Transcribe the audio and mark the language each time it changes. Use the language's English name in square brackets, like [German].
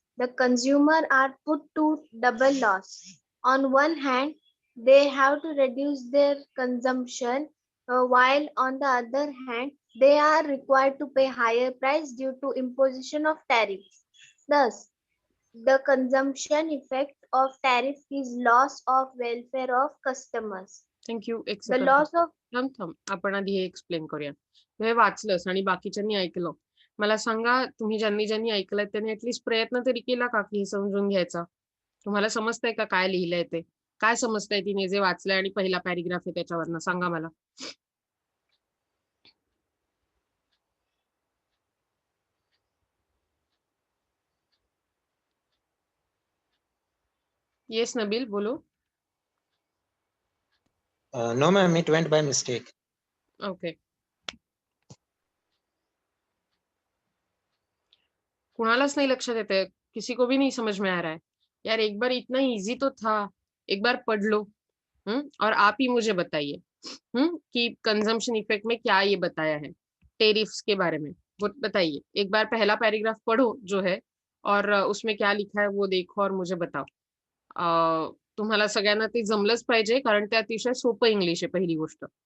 [English] The consumer are put to double loss. On one hand, they have to reduce their consumption, while on the other hand, they are required to pay higher price due to imposition of tariffs. Thus, the consumption effect of tariff is loss of welfare of customers. Thank you. [Marathi] एक [English] The [Marathi] second. [English] loss of [Marathi] थांब आपण आधी हे explain करूया. तू हे वाचलंस आणि बाकीच्यांनी ऐकलं. मला सांगा, तुम्ही ज्यांनी ज्यांनी ऐकलंय त्यांनी ऍटलीस्ट प्रयत्न तरी केला का की हे समजून घ्यायचा? तुम्हाला समजतंय का काय लिहिलंय ते? काय समजतंय तिने जे वाचलंय आणि पहिला पॅरेग्राफ आहे त्याच्यावरनं सांगा मला. [Hindi] येस नबील, बोलो. [English] No, ma'am, it went by mistake. Okay. [Marathi] कुणालाच नहीं लक्षात येते, [Hindi] किसी को भी नहीं समझ में आ रहा है यार. एक बार इतना इजी तो था, एक बार पढ़ लो. और आप ही मुझे बताइए कि कंजम्पशन इफेक्ट में क्या ये बताया है टेरिफ्स के बारे में. वो बताइए, एक बार पहला पैराग्राफ पढ़ो जो है, और उसमें क्या लिखा है वो देखो और मुझे बताओ. [Marathi] तुम्हाला सगळ्यांना ते जमलंच पाहिजे, कारण ते अतिशय सोपं इंग्लिश आहे पहिली गोष्ट.